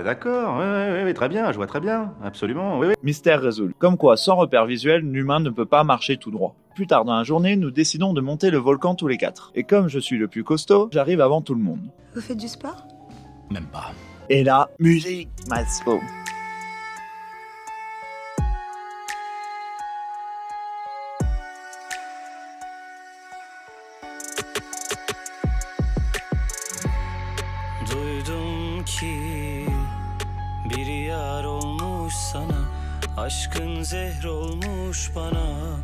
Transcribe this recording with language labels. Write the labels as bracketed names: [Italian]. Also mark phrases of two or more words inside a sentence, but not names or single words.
[French] D'accord, oui, très bien, je vois très bien, absolument, oui. Mystère résolu. Comme quoi, sans repère visuel, l'humain ne peut pas marcher tout droit. Plus tard dans la journée, nous décidons de monter le volcan tous les 4. Et comme je suis le plus costaud, j'arrive avant tout le monde. Vous faites du sport? Même pas. Et là, musique, masco. [Turkish] Duydum ki bir yar olmuş sana, aşkın zehr olmuş bana.